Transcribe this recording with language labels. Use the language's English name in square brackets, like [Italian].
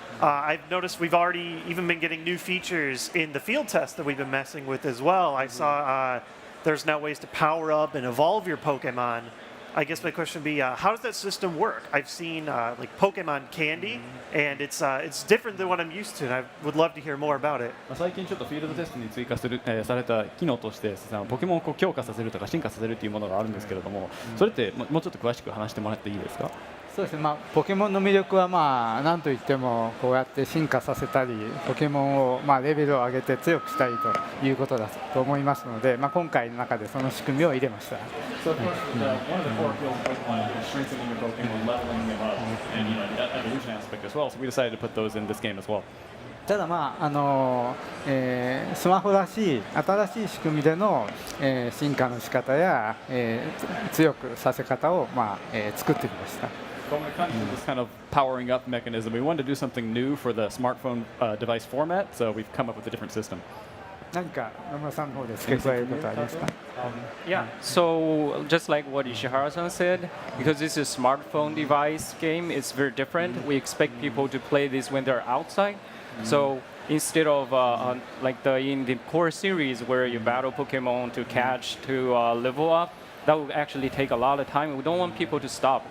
[English] I've noticed we've already even been getting new features in the field test that we've been messing with as well. I saw there's now ways to power up and evolve your Pokemon. I guess my question would be, how does that system work? I've seen like Pokemon Candy, and it's different than what I'm used to, and I would love to hear more about it. [Japanese] 最近ちょっとフィールドテストに追加された機能としてポケモンを強化させるとか進化させるというものがあるんですけれども、それってもうちょっと詳しく話してもらっていいですか？そうですね、ポケモンの魅力は何といってもこうやって進化させたりポケモンをレベルを上げて強くしたりということだと思いますので、今回の中でその仕組みを入れました。 [English] So of course, one of the core appeals of Pokemon is strengthening your Pokemon, leveling them up, and that evolution aspect as well. So we decided to put those in this game as well. [Japanese] ただスマホらしい新しい仕組みでの、進化の仕方や、強くさせ方を、作ってきました。 [English] But when it comes to this kind of powering up mechanism, we wanted to do something new for the smartphone device format, so we've come up with a different system. [Japanese] 何か野村さんの方で付け加えることはありますか？ [English] Yeah, so just like what Ishihara-san said, because this is a smartphone device game, it's very different. We expect people to play this when they're outside. So instead of in the core series where you battle Pokemon to catch, to level up, that would actually take a lot of time. We don't want people to stop.